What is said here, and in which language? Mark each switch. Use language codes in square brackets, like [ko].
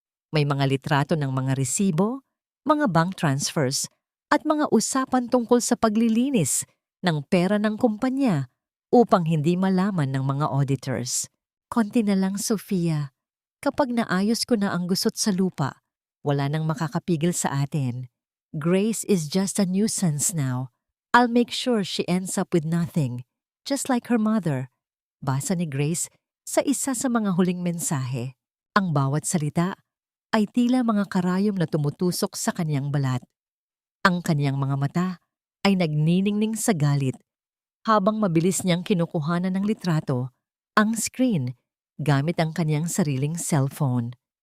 [tl] May mga litrato ng mga resibo, mga bank transfers, at mga usapan tungkol sa paglilinis ng pera ng kumpanya upang hindi malaman ng mga auditors. Konti na lang, Sofia. Kapag naayos ko na ang gusot sa lupa, wala nang makakapigil sa atin. [en] Grace is just a nuisance now. I'll make sure she ends up with nothing, just like her mother. [tl] Basa ni Grace sa isa sa mga huling mensahe. Ang bawat salita ay tila mga karayom na tumutusok sa kanyang balat. Ang kanyang mga mata ay nagniningning sa galit habang mabilis niyang kinukuhanan ng litrato ang screen gamit ang kanyang sariling cellphone.